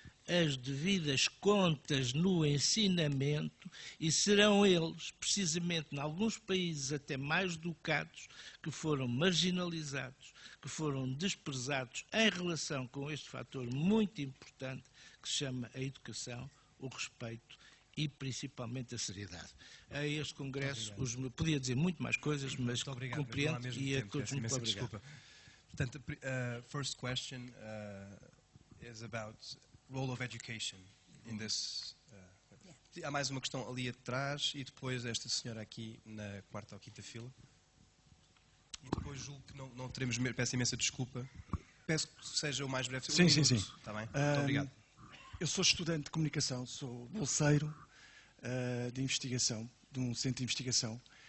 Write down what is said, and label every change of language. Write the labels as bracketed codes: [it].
[pt] as devidas contas no ensinamento, e serão eles, precisamente em alguns países até mais educados, que foram marginalizados, que foram desprezados em relação com este fator muito importante que se chama a educação, o respeito e principalmente a seriedade. A este congresso, podia dizer muito mais coisas, mas compreendo e a todos muito obrigado. Desculpa. [en] Portanto, first question is about role of education in this. [pt] Há mais uma questão ali atrás e depois esta senhora aqui na quarta ou quinta fila. E depois julgo que não teremos, peço imensa desculpa. Peço que seja o mais breve possível. Sim. Está bem? Muito obrigado. Eu sou estudante de comunicação, sou bolseiro de investigação, de um centro de investigação.